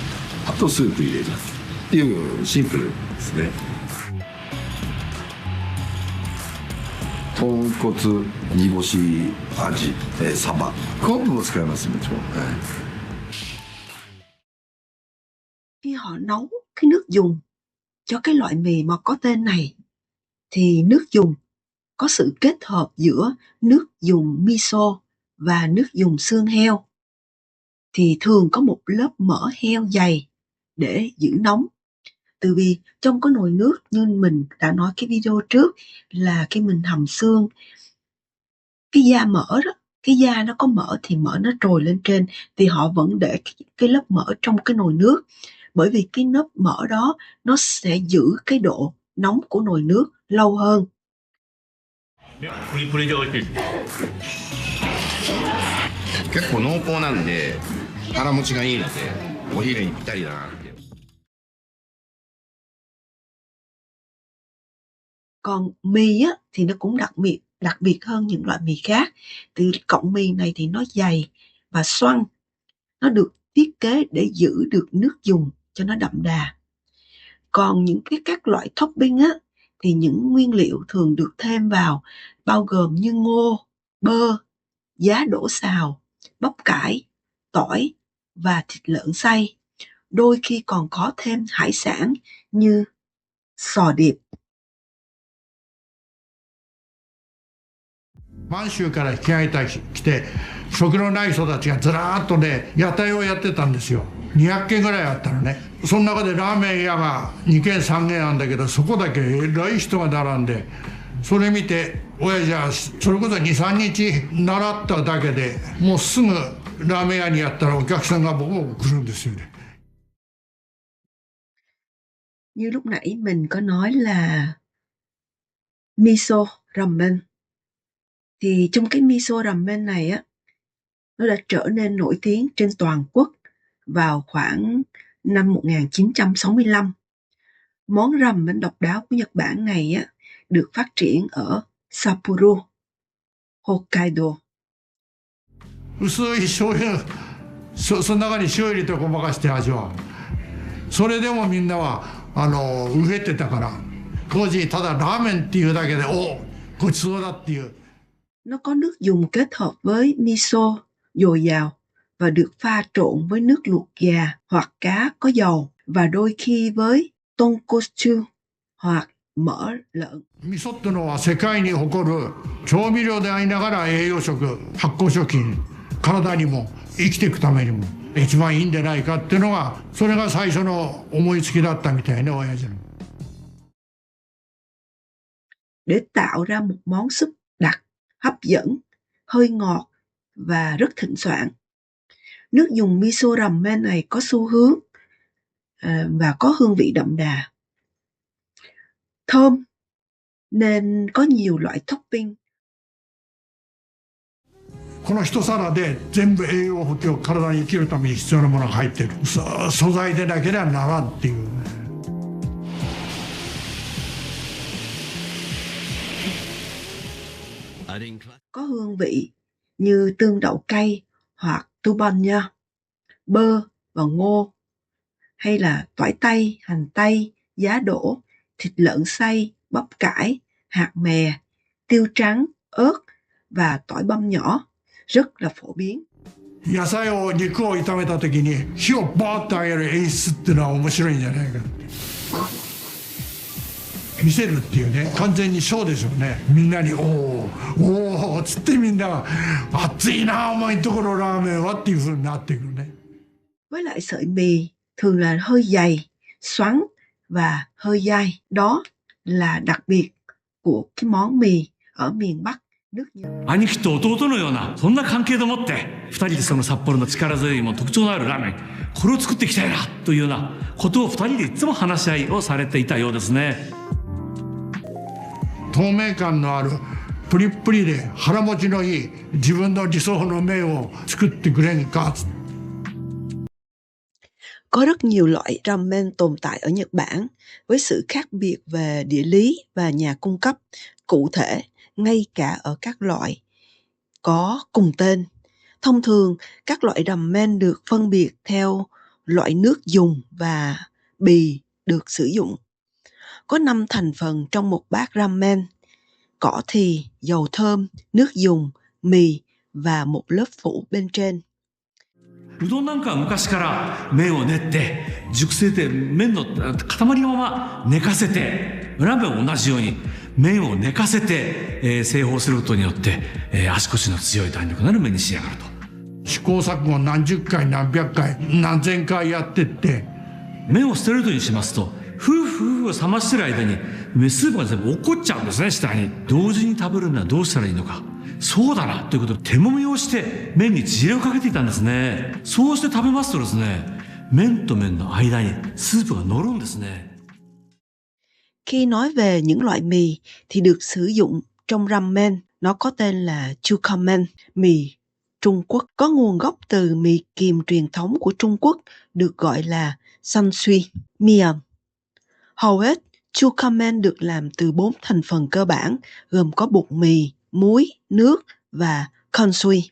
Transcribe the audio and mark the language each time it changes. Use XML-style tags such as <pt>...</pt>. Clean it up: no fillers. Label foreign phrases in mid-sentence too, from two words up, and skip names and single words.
<ja>あとスープ入れるっていうシンプルですね。豚骨、煮干し味、サバ、昆布も使いますもちろん。</ja> <vi>Khi họ nấu cái nước dùng cho cái loại mì mà có tên này thì nước dùng có sự kết hợp giữa nước dùng miso và nước dùng xương heo. Thì thường có một lớp mỡ heo dày để giữ nóng. Từ vì trong cái nồi nước như mình đã nói cái video trước là khi mình hầm xương, cái da mỡ đó, cái da nó có mỡ thì mỡ nó trồi lên trên, thì họ vẫn để cái lớp mỡ trong cái nồi nước. Bởi vì cái lớp mỡ đó nó sẽ giữ cái độ nóng của nồi nước lâu hơn.</vi> <ja>プリプリで美味しい。結構濃厚なんで腹持ちがいいのでお昼にぴったりだなって。</ja> <vi>Còn mì á thì nó cũng đặc biệt hơn những loại mì khác. Từ cọng mì này thì nó dày và xoăn, nó được thiết kế để giữ được nước dùng cho nó đậm đà. Còn những các loại topping á thì những nguyên liệu thường được thêm vào bao gồm như ngô, bơ, giá đỗ xào, bắp cải, tỏi và thịt lợn xay. Đôi khi còn có thêm hải sản như sò điệp.</vi> <ja>満州から引き合いたち来て食のない人たちがずらーっとね屋台をやってたんですよ。 200軒ぐらいあったのね。その中でラーメン屋が2軒3軒あるんだけど、そこだけえらい人が並んで、それ見て親父はそれこそ23日習っただけでもうすぐラーメン屋にやったらお客さんがボコボコ来るんですよね。</ja> <vi>Như lúc nãy mình có nói là miso ramen, thì trong cái miso ramen này á, nó đã trở nên nổi tiếng trên toàn quốc vào khoảng năm 1965. Món ramen độc đáo của Nhật Bản này á, được phát triển ở Sapporo, Hokkaido.</vi> <ja>薄い醤油、その中に塩入れてごまかして味は。それでもみんなは飢えてたから、当時ただラーメンっていうだけでごちそうだっていう。</ja> <vi>Nó có nước dùng kết hợp với miso dồi dào và được pha trộn với nước luộc gà hoặc cá có dầu và đôi khi với tonkotsu hoặc mỡ lợn.</vi> <ja>味噌ってのは世界に誇る調味料でありながら栄養食、発酵食品、体にも生きていくためにも一番いいんじゃないかっていうのが、それが最初の思いつきだったみたいね、親父の。</ja> <vi>Để tạo ra một món súp đặc, hấp dẫn, hơi ngọt và rất thịnh soạn. Nước dùng miso ramen này có xu hướng và có hương vị đậm đà, thơm nên có nhiều loại topping.</vi> <ja>この一皿で全部栄養補給、体に生きるために必要なものが入ってる。素材でなければならんっていう。</ja> <vi>Có hương vị như tương đậu cay hoặc tubanya, bơ và ngô, hay là tỏi tây, hành tây, giá đỗ, thịt lợn xay, bắp cải, hạt mè, tiêu trắng, ớt và tỏi băm nhỏ, rất là phổ biến.</vi> <ja>野菜を肉を炒めた時に火をバーッと上げる演出っていうのは面白いんじゃないかって。見せるっていうね、完全にショーでしょうね。みんなにおーつってみんなが熱いなお前んところラーメンはっていう風になってくるね。</ja> <vi>Với lại sợi mì thường là hơi dày, xoắn và hơi dai. Đó là đặc biệt của cái món mì ở miền Bắc.</vi> <ja>兄貴と弟のようなそんな関係でもって2人でその札幌の力強いも特徴のあるラーメン、これを作っていきたいなというようなことを2人でいつも話し合いをされていたようですね。透明感のあるプリップリで腹持ちのいい自分の理想の麺を作ってくれんか。</ja> <vi>Có rất nhiều loại ramen tồn tại ở Nhật Bản với sự khác biệt về địa lý và nhà cung cấp, cụ thể ngay cả ở các loại có cùng tên. Thông thường, các loại ramen được phân biệt theo loại nước dùng và bì được sử dụng. Có 5 thành phần trong một bát ramen: cỏ thì, dầu thơm, nước dùng, mì và một lớp phủ bên trên.</vi> <ja>うどんなんかは昔から麺を練って熟成で麺の塊のまま寝かせて、ラーメンも同じように麺を寝かせて、製法することによって、足腰の強い弾力のある麺に仕上がると。試行錯誤何十回何百回何千回やってって麺をストレートにしますと夫婦を冷ましてる間にスープが全部落っこっちゃうんですね、下に。同時に食べるにはどうしたらいいのか。そうだなということで手もみをして麺に地をかけていたんですね。そうして食べますとですね、麺と麺の間にスープが乗るんですね。</ja> <vi>Khi nói về những loại mì thì được sử dụng trong ramen, nó có tên là chukamen, mì Trung Quốc. Có nguồn gốc từ mì kiềm truyền thống của Trung Quốc được gọi là sansui, mian. Hầu hết, chukamen được làm từ 4 thành phần cơ bản gồm có bột mì, muối, nước và kansui.</vi>